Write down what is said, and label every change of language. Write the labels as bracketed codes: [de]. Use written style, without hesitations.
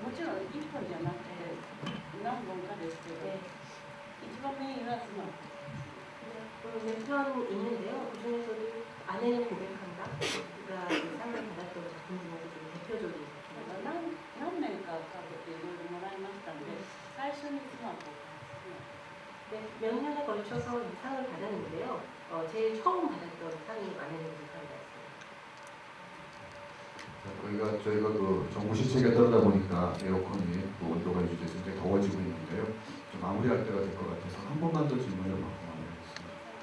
[ja] もちろん1本じゃなくて何本かですけど、一番メインは妻。 [ko] 몇 편 있는데요. 그 중에서도 아내는 고백한다. 가 상을 받았던 작품 중에서 좀 대표적인 작품입니다. [ja] 何年かかけていろいろもらいましたので、最初に妻を [ko] 네, 몇 년에 걸쳐서 이 상을 받았는데요. 제일 처음 받았던 상이 아내는 고백한다였습니다. 저희가 그 정부 시책에 따르다 보니까 에어컨이 그 온도가 유지돼서 굉장히 더워지고 있는데요. 좀 마무리할 때가 될 것 같아서 한 번만 더 질문을 받고 마무리하겠습니다.